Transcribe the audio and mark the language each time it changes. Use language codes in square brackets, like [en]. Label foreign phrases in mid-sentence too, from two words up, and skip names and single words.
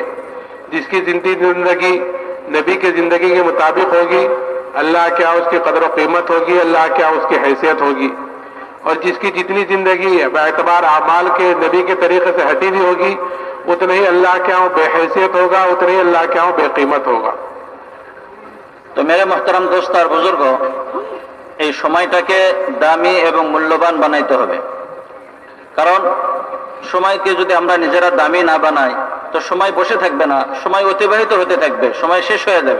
[ur] جس کی زندگی نبی کی زندگی کے مطابق ہوگی، اللہ کیا اس کی قدر و قیمت ہوگی، اللہ کیا اس کی حیثیت ہوگی، اور جس کی جتنی زندگی ہے باعتبار اعمال کے نبی کے طریقے سے ہٹی ہوئی ہوگی، اتنا ہی اللہ کیا بے حیثیت ہوگا، اتنا ہی اللہ کیا بے قیمت ہوگا۔ [bn] তো [ur] میرے محترم دوست [bn] আর বুজুর্গ, এই সময়টাকে দামি এবং মূল্যবান বানাইতে হবে। কারণ সময়কে যদি আমরা নিজেরা দামি না বানাই তো সময় বসে থাকবে না, সময় অতিবাহিত হতে থাকবে, সময় শেষ হয়ে যাবে।